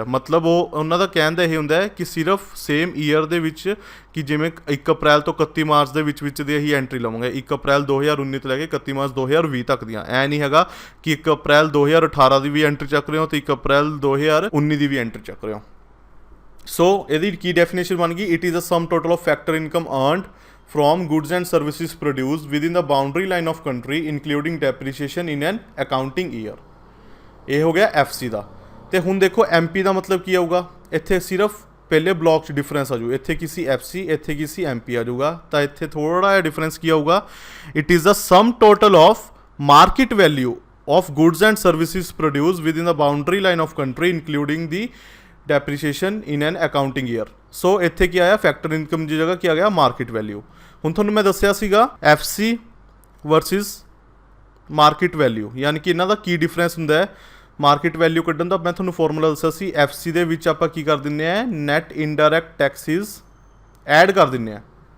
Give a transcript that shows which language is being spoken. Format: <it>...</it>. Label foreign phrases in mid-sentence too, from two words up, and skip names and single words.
<pa>ਮਤਲਬ ਉਹ ਉਹਨਾਂ ਦਾ ਕਹਿਣ ਦਾ ਇਹ ਹੁੰਦਾ ਹੈ ਕਿ ਸਿਰਫ</pa> <en>same year</en> <pa>ਦੇ ਵਿੱਚ ਕਿ ਜਿਵੇਂ 1 ਅਪ੍ਰੈਲ ਤੋਂ 31 ਮਾਰਚ ਦੇ ਵਿੱਚ ਦੀ ਅਸੀਂ ਐਂਟਰੀ ਲਵਾਂਗੇ, 1 ਅਪ੍ਰੈਲ 2019 ਤੋਂ ਲੈ ਕੇ 31 ਮਾਰਚ 2020 ਤੱਕ ਦੀਆਂ। ਐ ਨਹੀਂ ਹੈਗਾ ਕਿ 1 ਅਪ੍ਰੈਲ 2018 ਦੀ ਵੀ ਐਂਟਰੀ ਚੱਕ ਰਹੇ ਹੋ ਤੇ 1 ਅਪ੍ਰੈਲ 2019 ਦੀ ਵੀ ਐਂਟਰੀ ਚੱਕ ਰਹੇ ਹੋ। ਸੋ ਇਹਦੀ ਕੀ ਡੈਫੀਨੇਸ਼ਨ ਬਣ ਗਈ,</pa> <en>it is a sum total of factor income earned from goods and services produced within the boundary line of country including depreciation in an accounting year।</en> <pa>ਇਹ ਹੋ ਗਿਆ FC ਦਾ। ਤੇ ਹੁਣ ਦੇਖੋ MP ਦਾ ਮਤਲਬ ਕੀ ਆਊਗਾ, ਇੱਥੇ ਸਿਰਫ ਪਹਿਲੇ ਬਲੌਕ 'ਚ ਡਿਫਰੈਂਸ ਆ ਜੂ, ਇੱਥੇ ਕਿਸੇ FC ਇੱਥੇ ਕਿਸੇ MP ਆ ਜਾਊਗਾ, ਤਾਂ ਇੱਥੇ ਥੋੜਾ ਜਿਹਾ ਡਿਫਰੈਂਸ ਕੀ ਆਊਗਾ,</pa> <en>it is the sum total of market value of goods and services produced within the boundary line of country including the depreciation in an accounting year।</en> <pa>so ਇੱਥੇ ਕੀ ਆਇਆ,</pa> <en>factor income</en> <pa>ਦੀ ਜਗ੍ਹਾ ਕੀ ਆ ਗਿਆ,</pa> <en>market value.</en> <pa>ਹੁਣ ਤੁਹਾਨੂੰ ਮੈਂ ਦੱਸਿਆ ਸੀਗਾ</pa> <en>FC versus market value,</en> <pa>ਯਾਨੀ ਕਿ ਇਹਨਾਂ ਦਾ ਕੀ ਡਿਫਰੈਂਸ ਹੁੰਦਾ ਹੈ।</pa> <en>market value</en> <pa>ਕੱਢਣ ਦਾ ਮੈਂ ਤੁਹਾਨੂੰ ਫਾਰਮੂਲਾ ਦੱਸਿਆ ਸੀ, FC ਦੇ ਵਿੱਚ ਆਪਾਂ ਕੀ ਕਰ ਦਿੰਦੇ ਆ,</pa> <en>net indirect taxes add</en> <pa>ਕਰ ਦਿੰਦੇ ਆ।</pa>